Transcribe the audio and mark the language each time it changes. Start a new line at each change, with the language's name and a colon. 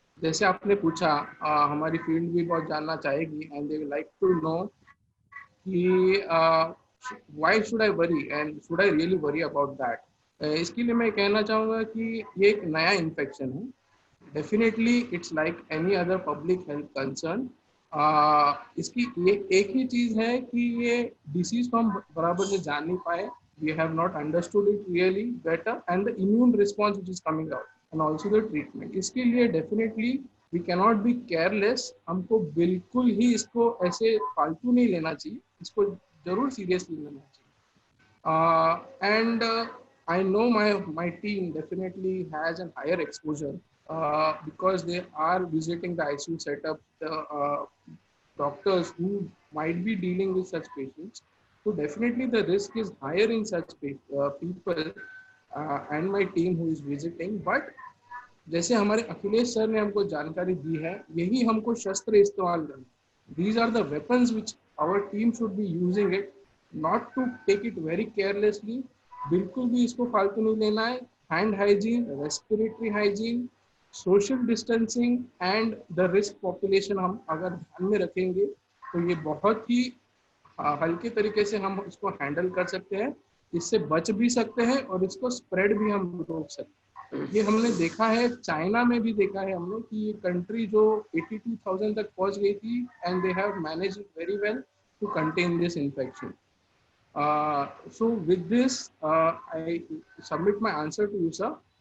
Hindi: जैसे आपने पूछा, हमारी फील्ड भी बहुत जानना चाहेगी
English: And they like to know कि why should I worry and should I really worry about that.
Hindi: इसके लिए मैं कहना चाहूँगा कि ये एक नया इन्फेक्शन है.
English: Definitely it's like any other public health concern.
Hindi: इसकी एक ही चीज़ है कि ये डिसीज को हम बराबर से जान नहीं पाए.
English: We have not understood it really better and the immune response which is coming out and also the treatment.
Hindi: इसके लिए
English: definitely we cannot be careless.
Hindi: हमको बिल्कुल ही इसको ऐसे फालतू नहीं लेना चाहिए, इसको जरूर seriously लेना चाहिए.
English: And I know my team definitely has a higher exposure because they are visiting the ICU setup, the doctors who might be dealing with such patients. So definitely the risk is higher in such people and my team who is visiting.
Hindi: But जैसे हमारे Akhilesh sir ने हमको जानकारी दी है, यही हमको शस्त्र इस्तेमाल करना.
English: These are the weapons which our team should be using it, not to take it very carelessly.
Hindi: बिल्कुल भी इसको फालतू नहीं लेना है.
English: Hand hygiene, respiratory hygiene, social distancing and the risk population
Hindi: हम अगर ध्यान में रखेंगे तो ये बहुत ही हल्के तरीके से हम इसको हैंडल कर सकते हैं. इससे बच भी सकते हैं और इसको स्प्रेड भी हम रोक सकते हैं. ये हमने देखा है, चाइना में भी देखा है हमने कि ये कंट्री जो 82,000 तक पहुंच गई थी
English: And they have managed very well to contain this infection. So with this, I submit my answer to you, sir.